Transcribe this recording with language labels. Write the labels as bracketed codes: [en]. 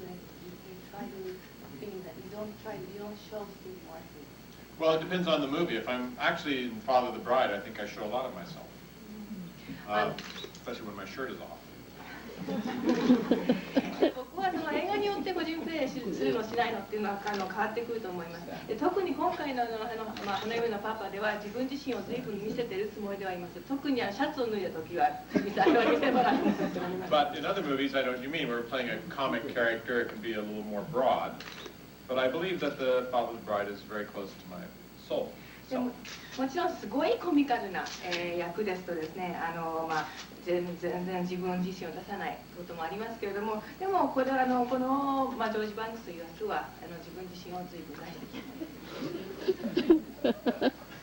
[en] And you try to feel that you don't show Steve Martin. Well, it depends on the movie. If I'm actually in Father the Bride, I think I show a lot of myself, especially when my shirt is off. [ja] 僕は映画によって個人プレーするのしないのっていうのは変わってくると思います。特に今回の花嫁のパパでは自分自身を随分見せているつもりではいます。特にシャツを脱いだ時は見せ場があります。 [en] But in other movies, I know what you mean. We're playing a comic character. It can be a little more broad. But I believe that the Father the Bride is very close to my soul. [ja] でももちろんすごいコミカルな、役ですとですね、全然自分自身を出さないこともありますけれども、でもこれはこの、ジョージ・バンクスという役は自分自身を随分出してきます。